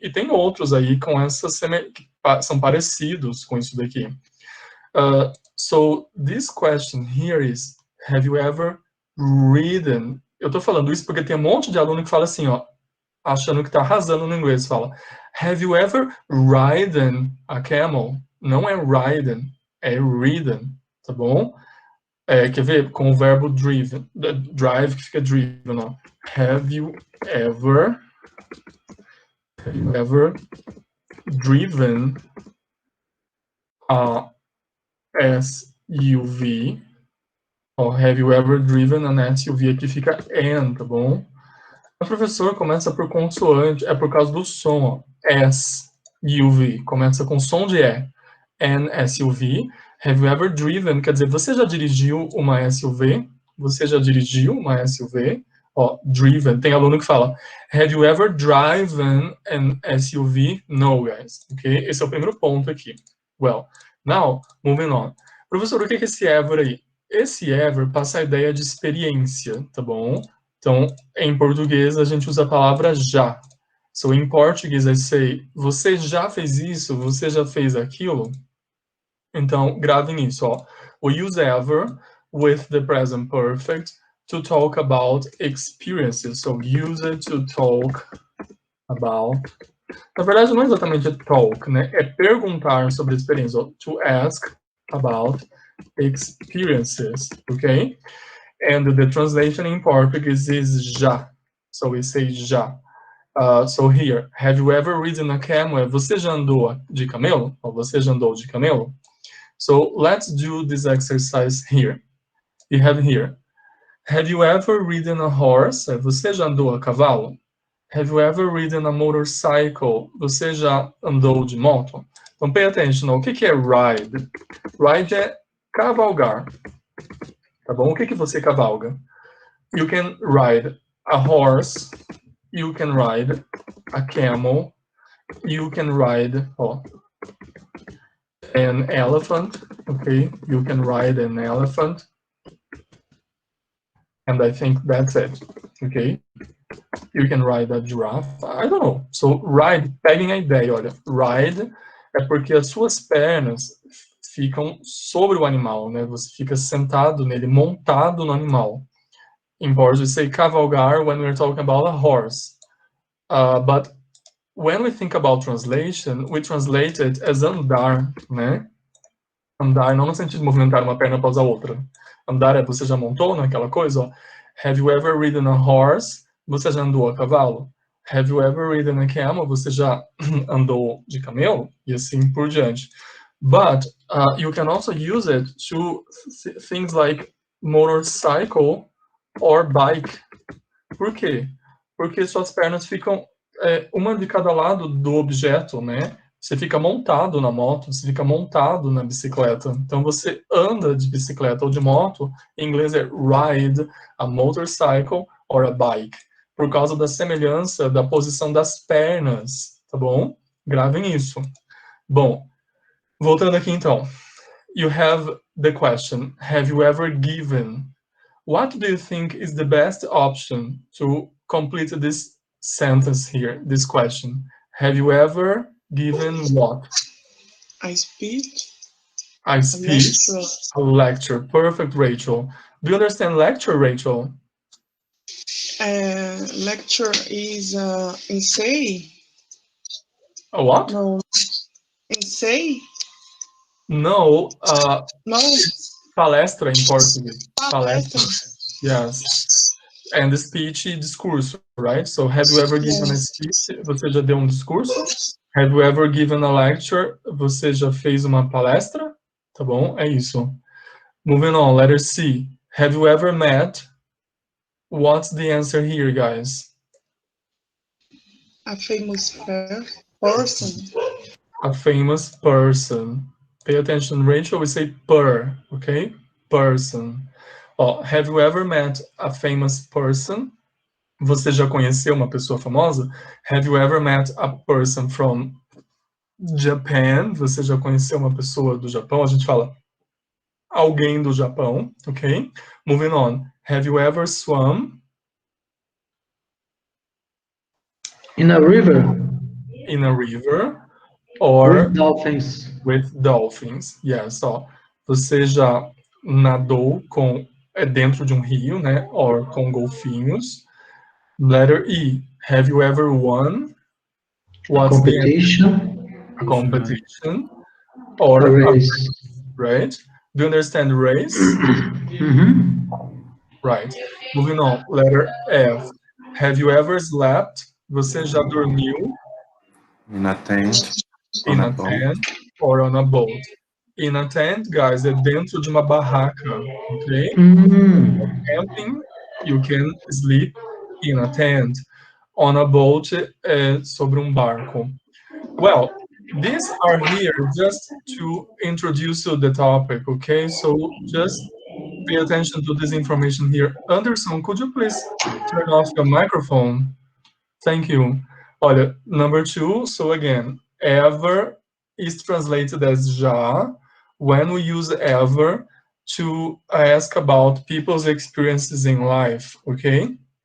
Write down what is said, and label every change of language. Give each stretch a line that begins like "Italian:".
Portuguese: E tem outros aí com essas são parecidos com isso daqui.
English: So, this question here is, have you ever ridden?
Portuguese: Eu tô falando isso porque tem um monte de aluno que fala assim, ó, achando que tá arrasando no inglês, fala,
English: have you ever ridden a camel?
Portuguese: Não é ridden, é ridden, tá bom? Quer ver? Com o verbo driven, drive que fica driven, ó.
English: Have you ever driven a SUV? Ó, have you ever driven an SUV?
Portuguese: Aqui fica N, tá bom? O professor começa por consoante, é por causa do som, ó. SUV, começa com som de E.
English: An SUV. Have you ever driven?
Portuguese: Quer dizer, você já dirigiu uma SUV? Você já dirigiu uma SUV? Ó, driven. Tem aluno que fala,
English: have you ever driven an SUV? No, guys. Ok?
Portuguese: Esse é o primeiro ponto aqui.
English: Well, now, moving on.
Portuguese: Professor, o que é esse ever aí? Esse ever passa a ideia de experiência, tá bom? Então, em português, a gente usa a palavra já. So, em português,
English: I say,
Portuguese: você já fez isso? Você já fez aquilo? Então, gravem isso, ó.
English: We use ever with the present perfect to talk about experiences. So, use it to talk about...
Portuguese: Na verdade, não é exatamente talk, né? É perguntar sobre experiência.
English: To ask about experiences, okay? And the translation in Portuguese is já. So, we say já. So, here, have you ever ridden a camel?
Portuguese: Você já andou de camelo? Ou você já andou de camelo?
English: So, let's do this exercise here. You have here. Have you ever ridden a horse?
Portuguese: Você já andou a cavalo?
English: Have you ever ridden a motorcycle?
Portuguese: Você já andou de moto? Então,
English: pay attention.
Portuguese: O que é ride? Ride é cavalgar. Tá bom? O que você cavalga?
English: You can ride a horse. You can ride a camel. You can ride an elephant. okay? You can ride an elephant. And I think that's it, okay? You can ride a giraffe. I don't know.
Portuguese: So, ride, peguem a ideia, olha. Ride é porque as suas pernas ficam sobre o animal, né? Você fica sentado nele, montado no animal.
English: In Portuguese, we say cavalgar when we're talking about a horse. But when we think about translation, we translate it as andar, né?
Portuguese: Andar não no sentido de movimentar uma perna após a outra. Andar é você já montou naquela coisa, ó.
English: Have you ever ridden a horse?
Portuguese: Você já andou a cavalo?
English: Have you ever ridden a camel?
Portuguese: Você já andou de camelo? E assim por diante.
English: But you can also use it to things like motorcycle or bike.
Portuguese: Por quê? Porque suas pernas ficam uma de cada lado do objeto, né? Você fica montado na moto, você fica montado na bicicleta. Então, você anda de bicicleta ou de moto, em inglês é
English: ride a motorcycle or a bike,
Portuguese: por causa da semelhança da posição das pernas, tá bom? Gravem isso. Bom, voltando aqui então.
English: You have the question, have you ever given? What do you think is the best option to complete this sentence here, this question? Have you ever given what? A speech. A speech. A lecture. Perfect, Rachel. Do you understand lecture, Rachel? Lecture is essay. A what? No. Essay? No. No. Palestra in Portuguese.
Portuguese: Palestra.
English: Yes. And the speech, discurso, right? So, have you ever given a speech?
Portuguese: Você já deu discurso?
English: Have you ever given a lecture?
Portuguese: Você já fez uma palestra? Tá bom? É isso.
English: Moving on, letter C. Have you ever met? What's the answer here, guys? A famous person. A famous person. Pay attention, Rachel, we say per, okay? Person. Oh, have you ever met a famous person?
Portuguese: Você já conheceu uma pessoa famosa?
English: Have you ever met a person from Japan?
Portuguese: Você já conheceu uma pessoa do Japão? A gente fala alguém do Japão, ok?
English: Moving on. Have you ever swum? In a river? In a river. Or with dolphins. With dolphins, yes.
Portuguese: Ó, você já nadou dentro de um rio, né?
English: Or
Portuguese: com golfinhos.
English: Letter E. Have you ever won? What's competition? A competition. Or a race. Right? Do you understand race? Right. Moving on. Letter F. Have you ever slept?
Portuguese: Você já dormiu?
English: In a tent. In a tent or on a boat. In a tent, guys,
Portuguese: é dentro de uma barraca, ok?
English: Camping, you can sleep in a tent. On a boat,
Portuguese: é sobre um barco.
English: Well, these are here just to introduce you the topic, okay? So just pay attention to this information here. Anderson, could you please turn off your microphone? Thank you. Olha, number 2, so again, ever is translated as já when we use ever to ask about people's experiences in life, okay?